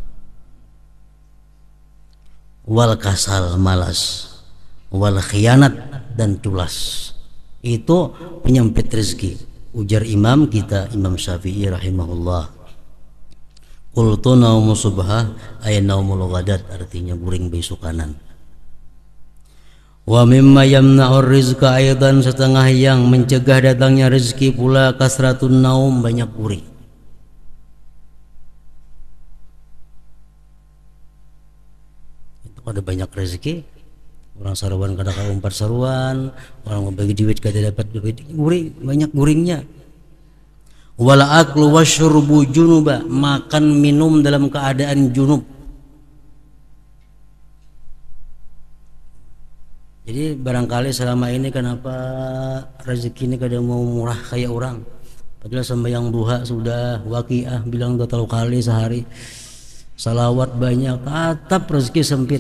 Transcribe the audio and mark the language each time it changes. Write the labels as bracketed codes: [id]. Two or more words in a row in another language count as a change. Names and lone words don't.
[ar] Wal kasal, malas. Wal khianat, [bjn] dan culas, itu penyempit rezeki. Ujar imam kita, Imam Syafi'i rahimahullah, [ar] qultu naumu subha ay naumul ghadat, [bjn] artinya guring besok kanan. [ar] Wa mimma yamna'ur rizqa aidan, [bjn] setengah yang mencegah datangnya rezeki pula [ar] kasratun naum, [bjn] banyak guring. Itu ada banyak rezeki, orang saruan kada kaumpat saruan, orang membagi duit kada dapat duit, guring, banyak guringnya. [ar] Wala aklu wasyurbu junuba, [bjn] makan minum dalam keadaan junub. Jadi barangkali selama ini kenapa rezeki ini kadang mau murah kayak orang, padahal sembahyang duha sudah, waqiah bilang 2 kali sehari, salawat banyak, tetap rezeki sempit.